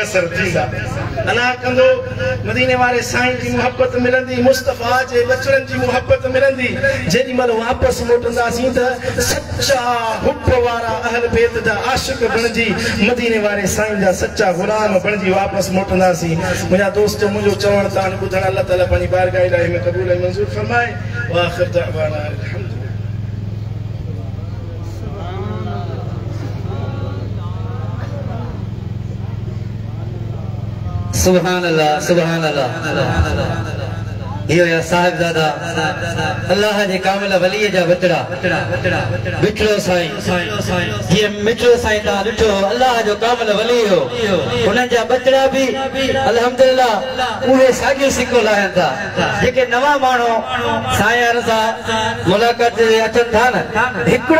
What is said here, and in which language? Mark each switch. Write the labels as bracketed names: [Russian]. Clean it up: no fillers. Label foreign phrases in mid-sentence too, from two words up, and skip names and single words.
[Sindhi] असर थींदा अल्लाह कंदो मदीने वाले साईं जी मोहब्बत मिलंदी मुस्तफा जे बचड़न जी मोहब्बत मिलंदी जेडी मल वापस मोटंदासीं त सच्चा हुब वारा अहल बैत जा आशिक बणजी मदीने वाले साईं जा सच्चा गुलाम बणजी वापस मोटंदासीं मुझा दोस्त मुझो चवण तान ॿुधण अल्लाह ताला पंहिंजी बारगाह इलाही में क़बूल ऐं मंज़ूर फरमाए [Arabic] وآخر دعوانا الحمد لله سبحان الله [Sindhi] यो या साहिबजादा अल्लाह जे कामिल वली जा बचड़ा बिठड़ो साईं ये मिठड़ो साईं ता ॾिठो अल्लाह जो कामिल वली हो उन जा बचड़ा भी अल्हम्दुलिल्लाह उहे साॻियो सिको लाहिन था जेके नवा माण्हू साईं रज़ा मुलाकात ते अचनि था न हिकिड़ो